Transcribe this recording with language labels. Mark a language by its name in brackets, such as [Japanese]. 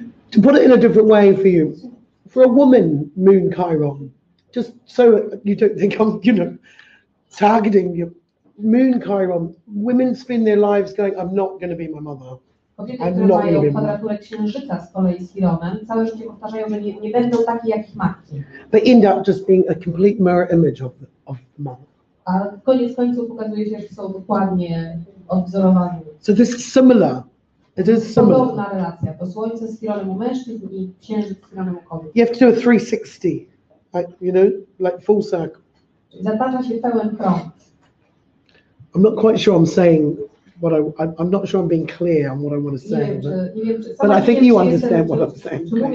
[English] To put it in a different way for you, for a woman, Moon Chiron, just so you don't think I'm, targeting you. Moon Chiron, women spend their lives going, I'm not going to be my mother. [Polish] Kobiety, które mają kwadraturę księżyca z kolei z Chironem, całe życie powtarzają, że nie będą takie jak ich matki. [English] They end up just being a complete mirror image of the mother. [Polish] A koniec końców pokazuje się, że są dokładnie odwzorowani. [English] So this is similar. It is similar. [Polish] Podobna relacja. To słońce z Chironem u mężczyzn i księżyc z Chironem u kobiet. [English] You have to do a 360, like full circle. [Polish] Zatacza się pełen krąg. [English] I'm not quite sure I'm saying what I'm not sure I'm being clear on what I want to say, but I think you understand what I'm saying.